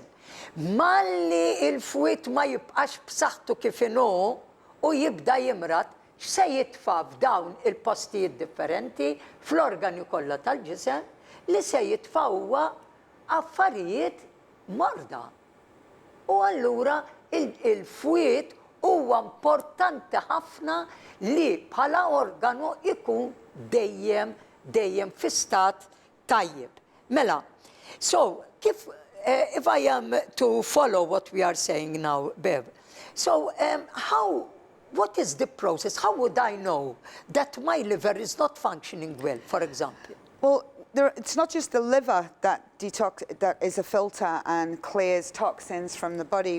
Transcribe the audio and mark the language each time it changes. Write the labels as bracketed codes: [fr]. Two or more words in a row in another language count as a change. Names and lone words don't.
[mt] Malli il-fwiet ma jibqax b'saħħtu kif inhu u jibda jimrad, x'se jitfa' f'dawn il-postijiet differenti fl-organi kollha tal-ġisem li se jitfa' huwa affarijiet morda. U allura il-fwiet huwa importanti ħafna li bħala organu ikun dejjem fi stat tajjeb. Mela, [en] so if I am to follow what we are saying now, Bev, so what is the process? How would I know that my liver is not functioning well, for example? Well, it's not just the liver that is a filter and clears toxins from the body.